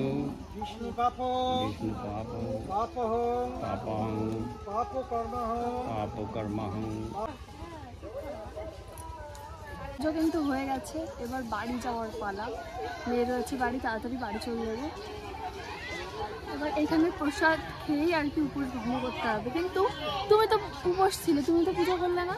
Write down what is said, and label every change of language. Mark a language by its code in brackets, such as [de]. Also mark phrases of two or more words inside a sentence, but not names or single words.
[sa] विष्णु पापो विष्णु पापो पापहं पापहं पाप कर्महं पाप कर्महं। [bn] পুজো কিন্তু হয়ে গেছে, এবার বাড়ি যাওয়ার পালা। মেয়ে রয়েছে বাড়ি, তাড়াতাড়ি বাড়ি চলে যাবে। এবার এখানে প্রসাদ খেয়েই আর কি উপোস ভঙ্গ করতে হবে। কিন্তু তুমি তো উপোস ছিলে, তুমি তো পুজো করলে না।